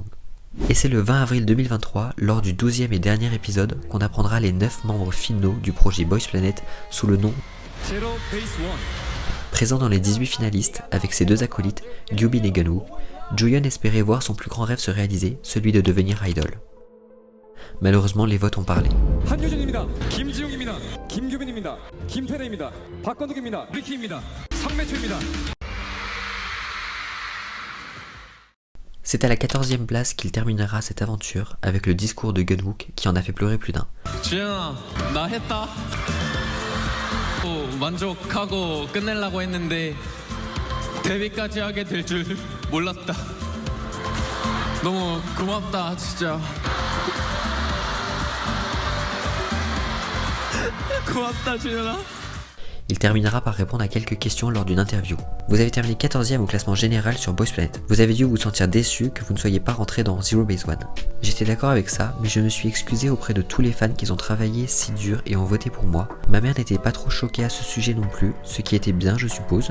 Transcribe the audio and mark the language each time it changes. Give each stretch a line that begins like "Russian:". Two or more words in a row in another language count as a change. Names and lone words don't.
French: Et c'est le 20 avril 2023, lors du 12e et dernier épisode, qu'on apprendra les 9 membres finaux du projet Boys Planet sous le nom Présent dans les 18 finalistes avec ses 2 acolytes, Gyubin et Gunwoo, Jonghyun espérait voir son plus grand rêve se réaliser, celui de devenir idol. Malheureusement, les votes ont parlé.
Korean: 한효준입니다. 김지웅입니다. 김규빈입니다. 김태래입니다. 박건욱입니다. 리키입니다. 성매추입니다.
French: C'est à la 14e place qu'il terminera cette aventure avec le discours de Gunwook qui en a fait pleurer plus d'un.
Korean: 주영아, 나 했다. 만족하고 끝내려고 했는데 데뷔까지 하게 될 줄 몰랐다. 너무 고맙다, 진짜. 고맙다, 주영아.
French: Il terminera par répondre à quelques questions lors d'une interview. Vous avez terminé 14e au classement général sur Boys Planet. Vous avez dû vous sentir déçu que vous ne soyez pas rentré dans Zero Base One. J'étais d'accord avec ça, mais je me suis excusé auprès de tous les fans qui ont travaillé si dur et ont voté pour moi. Ma mère n'était pas trop choquée à ce sujet non plus, ce qui était bien je suppose.